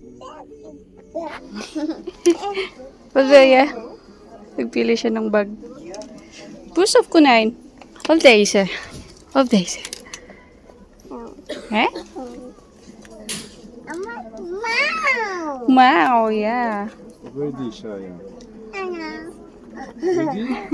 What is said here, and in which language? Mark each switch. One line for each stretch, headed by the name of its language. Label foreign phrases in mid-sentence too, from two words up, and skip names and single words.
Dutch: Wat wil je?
Filipino: Nagpili siya ng bag.
Dutch: Poes of konijn? Of deze? Of deze? Hè? Wow, ja. Wat wil je die, Saya? Wil je die?